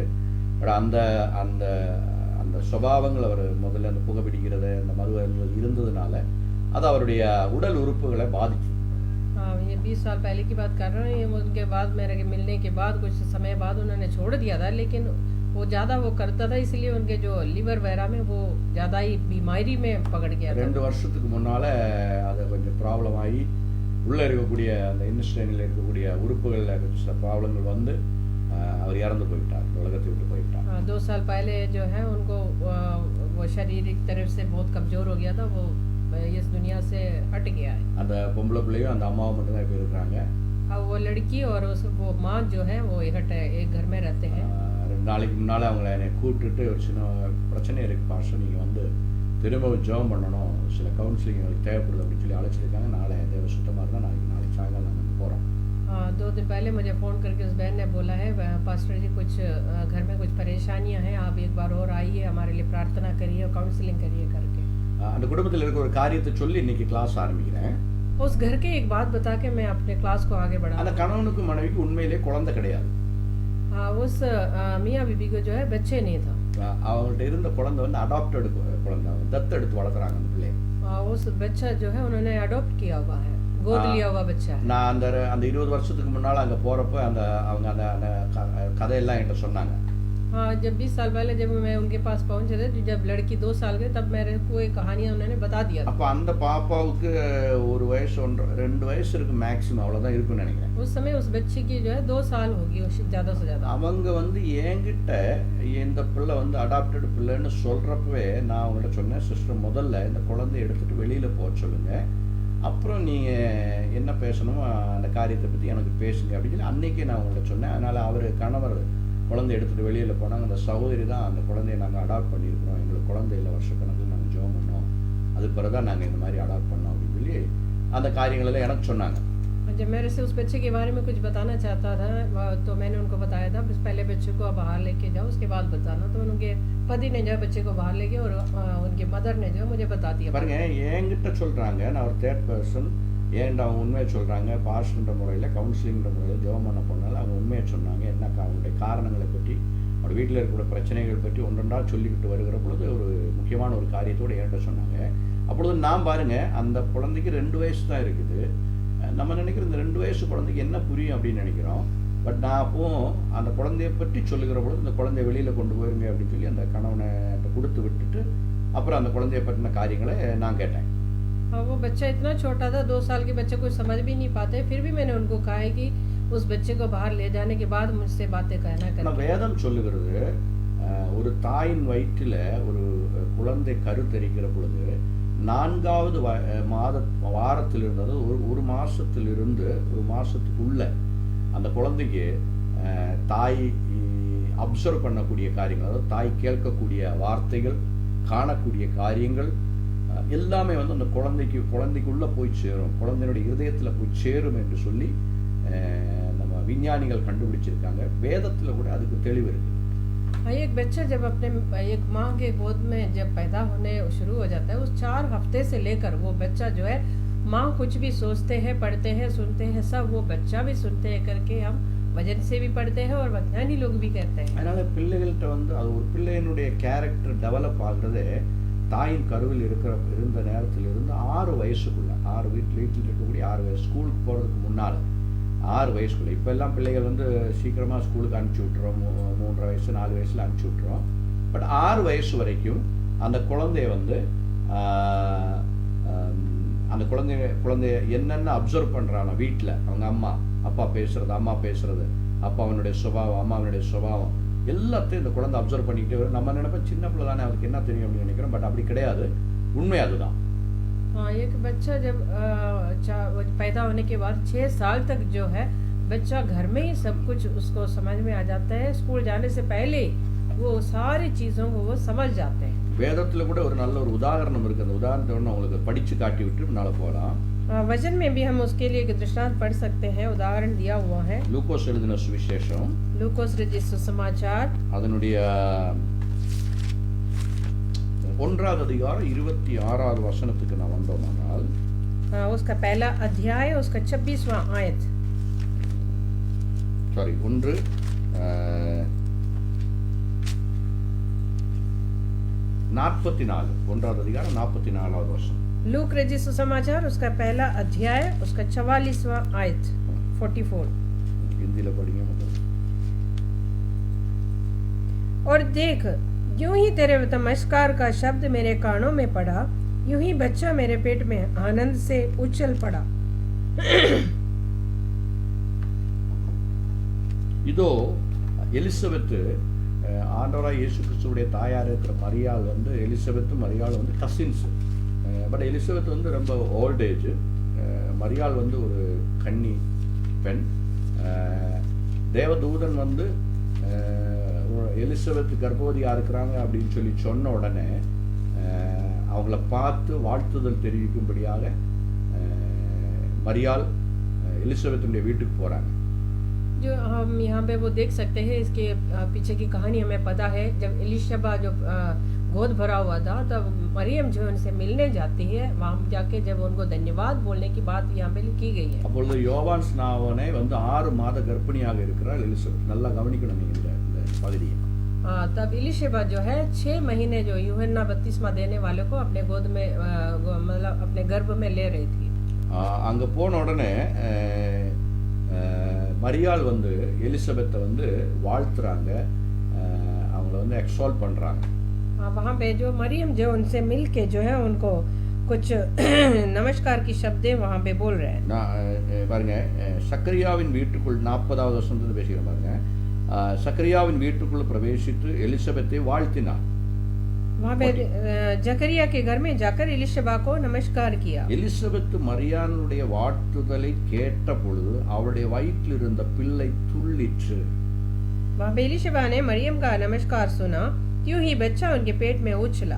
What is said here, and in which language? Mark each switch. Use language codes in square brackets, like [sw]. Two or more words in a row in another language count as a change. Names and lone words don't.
[ta] பட் அந்த அந்த அந்த சுபாவங்கள் அவர் முதல்ல அந்த புகைப்பிடிக்கிறது, அந்த மது இருந்ததுனால அது அவருடைய உடல் உறுப்புகளை பாதிச்சு. [hi] ये 20 साल पहले की बात कर रहे हैं. उनके बाद मेरे मिलने के बाद कुछ समय बाद उन्होंने छोड़ दिया था, लेकिन वो ज़्यादा वो करता था, इसलिए उनके जो लिवर वगैरह में वो ज़्यादा ही बीमारी में पकड़ गया था. [ta] 2 வருஷத்துக்கு முன்னால் அது கொஞ்சம் ப்ராப்ளம் ஆகி உள்ளே இருக்கக்கூடிய அந்த இன்ஸ்டைனில் இருக்கக்கூடிய உறுப்புகளில் கொஞ்சம் சில ப்ராப்ளங்கள் வந்து அவர் இறந்து போயிட்டார், உலகத்தை விட்டு போயிட்டார். [hi] 2 साल पहले जो है उनको वो शारीरिक तरफ से बहुत कमज़ोर हो गया था, वो इस दुनिया से हट गया है. [ta] அந்த பொம்பளை பிள்ளையும் அந்த அம்மாவும் மட்டும்தான் இப்போ இருக்கிறாங்க. [hi] अब वो लड़की और वो माँ जो है वो एक घर में रहते हैं. [ta] 2 நாளைக்கு முன்னால் அவங்கள என்னை கூப்பிட்டுட்டு ஒரு சின்ன பிரச்சனை இருக்குது பாஸ்டர், நீங்கள் வந்து திரும்பவும் ஜெபம் பண்ணணும், சில கவுன்சிலிங் எங்களுக்கு தேவைப்படுது அப்படின்னு சொல்லி அழைச்சிருக்காங்க. நாளை தேவ சுத்தமாக இருந்தால் நாளைக்கு சாயங்காலம் நாங்கள் போகிறோம். [hi] 2 दिन पहले मुझे फ़ोन करके उस बहन ने बोला है, पास्टर जी कुछ घर में कुछ परेशानियां हैं, आप एक बार और आइए, हमारे लिए प्रार्थना करिए और काउंसलिंग करिए करके. [ta] அந்த குடும்பத்தில் இருக்கிற ஒரு காரியத்தை சொல்லி இன்னைக்கு கிளாஸ் ஆரம்பிக்கிறேன். [hi] उस घर के एक बात बता के मैं अपने क्लास को आगे बढ़ा. [ta] அந்த கணவனுக்கு மனைவிக்கு உண்மையிலே குழந்தை கிடையாது. [hi] उस मियाँ बीबी को जो है बच्चे नहीं था. [ta] அவங்கள்ட்ட இருந்த குழந்தை வந்து அடாப்டட் குழந்தை, தத்தெடுத்து வளர்க்குறாங்க அந்த பிள்ளையை. [hi] उस बच्चा जो है उन्होंने अडॉप्ट किया हुआ है, गोद लिया हुआ बच्चा है. [ta] நான் அந்த 20 வருஷத்துக்கு முன்னால் அங்கே போகிறப்ப அவங்க அந்த கதையெல்லாம் என்கிட்ட சொன்னாங்க. [hi] हाँ, जब 20 साल पहले जब मैं उनके पास पहुंचे थे, जब लड़की 2 साल गए, तब मेरे को एक कहानियाँ उन्होंने बता दिया. [ta] அப்போ அந்த பாப்பாவுக்கு ஒரு வயசு 2 வயசு இருக்கு மேக்ஸிமம், அவ்வளோதான் இருக்குன்னு நினைக்கிறேன். [hi] उस समय उस बच्चे की जो है 2 साल होगी ज़्यादा से ज़्यादा. [ta] அவங்க வந்து என்கிட்ட இந்த பிள்ளை வந்து அடாப்டட் பிள்ளைன்னு சொல்கிறப்பவே நான் அவங்கள்ட்ட சொன்னேன், சிஸ்டர் முதல்ல இந்த குழந்தைய எடுத்துகிட்டு வெளியில் போக சொல்லுங்கள், அப்புறம் நீங்கள் என்ன பேசணுமோ அந்த காரியத்தை பற்றி எனக்கு பேசுங்க அப்படின்னு சொல்லி அன்றைக்கே நான் அவங்கள்ட்ட சொன்னேன். அதனால் அவர் கணவர் குழந்தை எடுத்துகிட்டு வெளியில் போனாங்க. அந்த சகோதரி தான் அந்த குழந்தைய நாங்கள் அடாப்ட் பண்ணியிருக்கிறோம், எங்களுக்கு குழந்தையில் வருஷக்கணக்கில் நாங்கள் ஜெபம் பண்ணோம், அதுக்கு பிறகு தான் நாங்கள் இந்த மாதிரி அடாப்ட் பண்ணோம் அப்படின்னு சொல்லி அந்த காரியங்களெல்லாம் எனக்கு சொன்னாங்க. [hi] जब मेरे से उस बच्चे के बारे में कुछ बताना चाहता था, तो मैंने उनको बताया था पहले बच्चे को बाहर लेके जाओ, उसके बाद बताना. तो उनके पति ने जो है बच्चे को बाहर लेके और उनके मदर ने जो है मुझे बता दिया. [ta] பாருங்க, என்கிட்ட சொல்கிறாங்க, நான் ஒரு [en] third person, [ta] ஏன்டா அவங்க உண்மையை சொல்கிறாங்க, பாஸ்டர்ன்ற முறையில் கவுன்சிலிங்கிற முறையில் ஜெபம் பண்ண போனால அவங்க உண்மையை சொன்னாங்க. என்னக்கா அவங்களுடைய காரணங்களை பற்றி, அவங்க வீட்டில் இருக்கிற பிரச்சனைகள் பற்றி ஒன்றொன்றா சொல்லிக்கிட்டு வருகிற பொழுது ஒரு முக்கியமான ஒரு காரியத்தோடு என்கிட்ட சொன்னாங்க. அப்பொழுது நான் பாருங்கள், அந்த குழந்தைக்கு 2 வயசு தான் இருக்குது. நம்ம நினைக்கிற இந்த 2 வயசு குழந்தைக்கு என்ன புரியும் அப்படின்னு நினைக்கிறோம். பட் நான் அப்போது அந்த குழந்தைய பற்றி சொல்லுகிற பொழுது இந்த குழந்தைய வெளியில் கொண்டு போயிருங்க அப்படின்னு சொல்லி அந்த கணவனை கொடுத்து விட்டுட்டு அப்புறம் அந்த குழந்தைய பற்றின காரியங்களை நான் கேட்டேன். वो बच्चा इतना छोटा था, 2 साल के बच्चे कुछ समझ भी नहीं पाते, फिर भी मैंने उनको कहा है कि उस बच्चे को बाहर ले जाने के बाद मुझसे बातें कहना कर. வேதம் சொல்லுகிறது, ஒரு தாயின் வயிற்றில் ஒரு குழந்தை கருத்தரிக்கிற பொழுது 4வது வாரத்தில் இருந்தது ஒரு மாசத்திலிருந்து ஒரு மாசத்துக்குள்ள அந்த குழந்தைக்கு தாய் அப்சர்வ் பண்ணக்கூடிய காரியங்கள், அதாவது தாய் கேட்கக்கூடிய வார்த்தைகள், காணக்கூடிய காரியங்கள் எல்லாமே வந்து அந்த குழந்தைக்குள்ளே போய் சேரும், குழந்தையுடைய இருதயத்தில் போய் சேரும் என்று சொல்லி நம்ம விஞ்ஞானிகள் கண்டுபிடிச்சிருக்காங்க. வேதத்தில் கூட அதுக்கு தெளிவு இருக்குது. [hi] एक बच्चा जब अपने एक माँ के गोद में जब पैदा होने शुरू हो जाता है, उस 4 हफ्ते से लेकर वो बच्चा जो है, माँ कुछ भी सोचते हैं, पढ़ते हैं, सुनते हैं, सब वो बच्चा भी सुनते हैं करके हम वजन से भी पढ़ते हैं और वैज्ञानिक लोग भी कहते हैं. [ta] அதனால பிள்ளைகள்கிட்ட வந்து அது ஒரு பிள்ளையினுடைய [en] character develop [ta] ஆகுறதே தாயின் கருவில் இருந்த நேரத்திலிருந்து 6 வயசுக்குள்ள, 6 வீட்டில் இருக்கக்கூடிய 6 வயசு, ஸ்கூலுக்கு போகிறதுக்கு முன்னால் 6 வயசுக்குள்ள. இப்போ எல்லாம் பிள்ளைகள் வந்து சீக்கிரமாக ஸ்கூலுக்கு அனுப்பிச்சி விட்டுறோம், 3 வயசு 4 வயசில் அனுப்பிச்சி விட்டுறோம். பட் 6 வயசு வரைக்கும் அந்த குழந்தைய வந்து அந்த குழந்தைய என்னென்ன அப்சர்வ் பண்ணுறாங்க வீட்டில், அவங்க அம்மா அப்பா பேசுறது, அம்மா பேசுறது, அப்பாவனுடைய சுபாவம், அம்மாவனுடைய சுபாவம் எல்லாத்தையும் இந்த குழந்தை அப்சர்வ் பண்ணிக்கிட்டே வரும். நம்ம நினைப்போம் சின்ன பிள்ளை தானே அவருக்கு என்ன தெரியும் அப்படின்னு நினைக்கிறோம். பட் அப்படி கிடையாது, உண்மை அதுதான். [hi] हाँ, एक बच्चा जब पैदा होने के बाद 6 साल तक जो है बच्चा घर में ही सब कुछ उसको समझ में आ जाता है। स्कूल जाने से पहले वो सारी चीज़ों को वो समझ जाते हैं। [ta] வேதத்தில் கூட ஒரு நல்ல ஒரு உதாரணம் இருக்குது. அந்த உதாரணத்தை ஒன்று உங்களுக்கு படித்து காட்டி விட்டு முன்னால் போகலாம். [hi] वचन में भी हम उसके लिए एक दृष्टांत पढ़ सकते हैं, उदाहरण दिया हुआ है। [ta] லூக்கோஸ் எழுதின சுவிசேஷம், [hi] लूकोस रचित सुसमाचार [ta] அதனுடைய 1வது அதிகாரம் 26வது வசனத்துக்கு நான் வந்தோமானால், [hi] उसका पहला अध्याय उसका 26वां आयत। [ta] சாரி 44 1வது அதிகாரம் 44வது வசனம். [hi] लूक रचित सुसमाचार उसका पहला अध्याय उसका 44वां आयत 44। हिंदी पढ़िए मतलब। और देख, यूं ही तेरे नमस्कार का शब्द मेरे कानों में पड़ा, यूं ही बच्चा मेरे पेट में आनंद से उछल पड़ा। [ta] இதோ எலிசபெத்து, ஆண்டவராய் இயேசு கிறிஸ்துவுடைய தாயார் இருக்கிற மரியாள் வந்து, எலிசபெத்தும் மரியாள் வந்து கசின்ஸ். பட் எலிசபெத் வந்து ரொம்ப [en] old age, [ta] மரியாள் வந்து ஒரு கன்னி பெண். தேவதூதன் வந்து எலிசபெத் கர்ப்பவதியாக இருக்கிறாங்க அப்படின்னு சொல்லி சொன்ன உடனே அவங்கள பார்த்து வாழ்த்துதல் தெரிவிக்கும்படியாக மரியாள் எலிசபெத்துடைய வீட்டுக்கு போகிறாங்க. [hi] जो हम यहाँ पे वो देख सकते हैं, इसके पीछे की कहानी हमें पता है। जब एलिशबा जो गोद भरा हुआ था तब मरियम जो उनसे मिलने जाती है, वहाँ जाके जब उनको धन्यवाद बोलने की बात यहाँ पे की गई है। [ta] அப்பொழுது யோவான் ஸ்நாபகனை வந்து 6 மாத கர்ப்பிணியாக இருக்கிறார் எலிசபெத். நல்லா கவனிக்கணும் இந்த பகுதியை. [hi] तब एलिशबा जो है 6 महीने जो यूहन्ना बपतिस्मा देने वाले को अपने गोद में मतलब अपने गर्भ में ले रही थी। [ta] அங்கே போன உடனே மரியாள் வந்து எலிசபெத்தை வந்து வாழ்த்துறாங்க, அவங்கள வந்து எக்ஸால்ட் பண்ணுறாங்க. [hi] वहाँ पे जो मरियम जो उनसे मिल के जो है उनको कुछ नमस्कार की शब्दें वहाँ पे बोल रहे हैं। [ta] பாருங்க, சக்கரியாவின் வீட்டுக்குள் 40வது வசனத்துல பேசுகிறேன் பாருங்க. சக்கரியாவின் வீட்டுக்குள் பிரவேசித்து எலிசபெத்தை வாழ்த்தினார். [hi] वहाँ पे जकरिया के घर में जाकर एलिशबा को नमस्कार किया। [ta] எலிசபெத் மரியாளுடைய வாழ்த்துதலை கேட்ட பொழுது அவளுடைய வயிற்றில் இருந்த பிள்ளை துள்ளிற்று. [hi] वहाँ पे एलिशबा ने मरियम का नमस्कार सुना, यूं ही बच्चा उनके पेट में उछला।